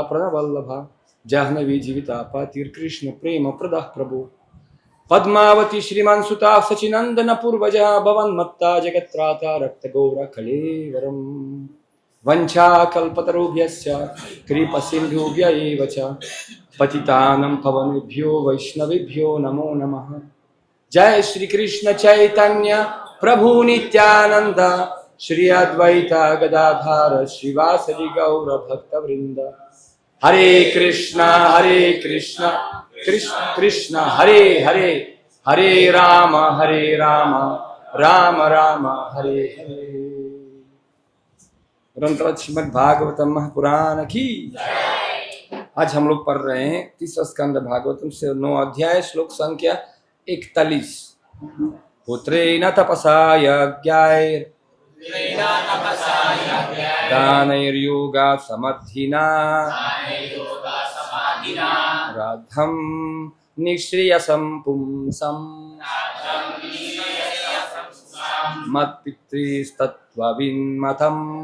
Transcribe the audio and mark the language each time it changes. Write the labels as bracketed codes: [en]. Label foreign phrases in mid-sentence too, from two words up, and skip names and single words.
[sa] प्रणवल्लभा जाह्नवी जीवितापातिर्कृष्ण प्रेम प्रदाः प्रभो पद्मावती श्रीमान सुता सचिनंदन पूर्वजा भवन्मत्ता जगत्त्राता रक्तगौर कलेवरम वंशाकल्पतरुभ्यश्च कृपसिन्धुभ्य एव च पतितानं पवनेभ्यो वैष्णवेभ्यो नमो नमः। जय श्री कृष्ण चैतन्य प्रभु नित्यानंद श्री अद्वैत गदाधर श्रीवासदि गौर भक्तवृंद। हरे कृष्ण कृष्ण कृष्ण हरे हरे हरे राम राम राम हरे हरे। [hi] ग्रंथराज श्रीमद् भागवतम महापुराण की। आज हम लोग पढ़ रहे हैं तीसरा स्कंद भागवतम से 9 अध्याय श्लोक संख्या 41। [sa] पुत्रेण तपसा यज्ञैर् दानैर्योगा समर्थिना राधं निःश्रेयसं पुंसम् मत्पितृस्तत्त्वविन्मतम्